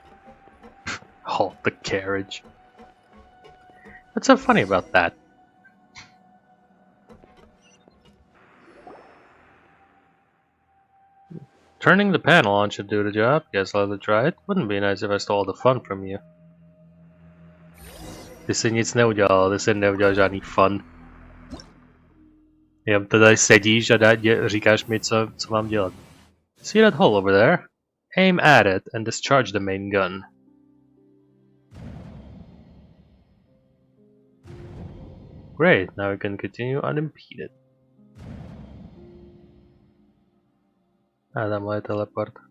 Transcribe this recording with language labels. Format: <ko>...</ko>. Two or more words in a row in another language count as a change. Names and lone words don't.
<en>Halt the carriage. What's so funny about that? Turning the panel on should do the job. Guess I'll have to try it. Wouldn't be nice if I stole the fun from you.</en> <cs>Ty si nic neudělal, ty si neudělal žádný fun. Jen tady sedíš a říkáš mi, co mám dělat.</cs> <en>See that hole over there? Aim at it and discharge the main gun. Great, now we can continue unimpeded.</en> <cs>A tamhle je teleport.</cs>